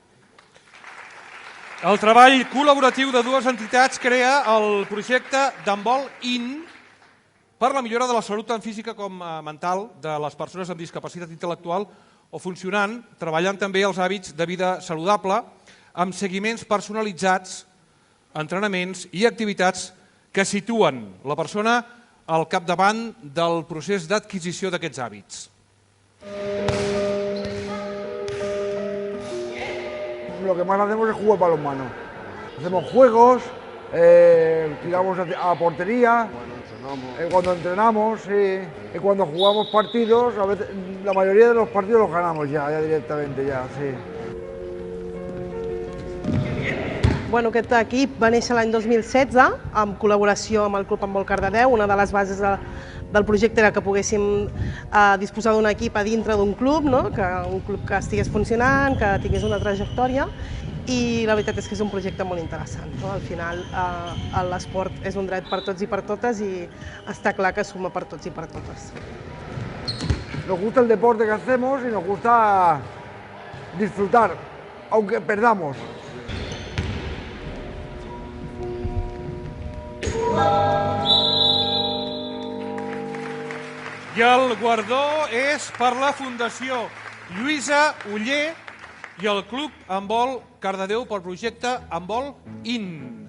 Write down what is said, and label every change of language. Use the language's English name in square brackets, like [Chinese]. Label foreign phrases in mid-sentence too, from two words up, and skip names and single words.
[Catalan] El treball col·laboratiu de 2 entitats crea el projecte d'handbol IN per la millora de la salut tant física com mental de les persones amb discapacitat intel·lectual o funcionant, treballant també els hàbits de vida saludable amb seguiments personalitzats, entrenaments i activitats que situen la persona al capdavant del procés d'adquisició d'aquests hàbits? [Spanish] Lo que más hacemos es jugar balonmano. Hacemos juegos, tiramos a portería, cuando entrenamos, sí. Y cuando jugamos partidos, a veces, la mayoría de los partidos los ganamos ya directamente, sí. [Catalan] Bueno, aquest equip va néixer l'any 2016 en col·laboració amb el Club Handbol Cardedeu. Una de les bases del projecte era que poguéssim disposar d'un equip a dintre d'un club, un club que estigués funcionant, que tingués una trajectòria, i la veritat és que és un projecte molt interessant. Al final l'esport és un dret per tots i per totes i està clar que suma per tots i per totes. [Spanish] Nos gusta el deporte que hacemos y nos gusta disfrutar, aunque perdamos. [Catalan] I el guardó és per la Fundació Lluïsa Oller i el Club Handbol Cardedeu pel projecte Handbol IN.